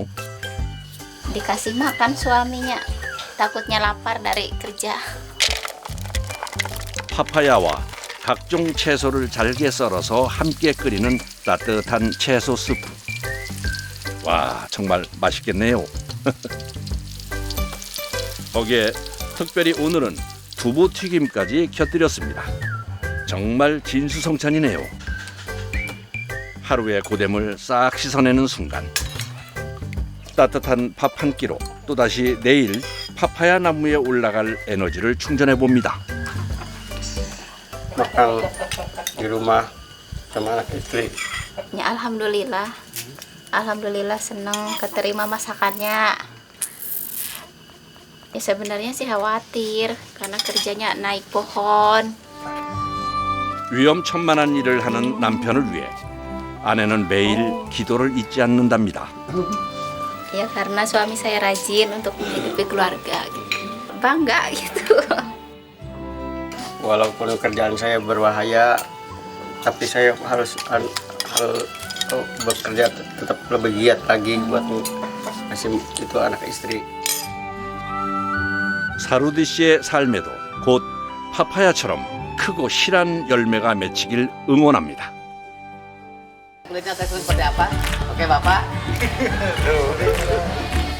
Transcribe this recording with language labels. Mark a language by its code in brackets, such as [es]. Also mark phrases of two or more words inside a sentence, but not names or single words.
[id] Dikasih makan suaminya, takutnya lapar dari kerja. [ko] 파파야와 각종 채소를 잘게 썰어서 함께 끓이는 따뜻한 채소 스프. 와, 정말 맛있겠네요. 거기에 특별히 오늘은 두부 튀김까지 곁들였습니다. 정말 진수성찬이네요. 하루의 고됨을 싹 씻어내는 순간 따뜻한 밥 한 끼로 또다시 내일 파파야 나무에 올라갈 에너지를 충전해 봅니다. [id] Makan di rumah sama anak istri. Ya, alhamdulillah. Alhamdulillah senang keterima masakannya. Ya sebenarnya sih khawatir karena kerjanya naik pohon. [ko] 위험천만한 일을 하는 남편을 위해 아내는 매일 기도를 잊지 않는답니다. [id] Ya karena suami saya rajin untuk menghidupi keluarga gitu. Bangga gitu. Walaupun kerjaan saya berbahaya, tapi saya harus bekerja tetap lebih giat lagi buat ngasih itu anak istri. [ko] 사루디 씨의 삶에도 곧 파파야처럼 크고 실한 열매가 맺히길 응원합니다. [id] kulitnya teksturnya seperti apa. Oke Bapak.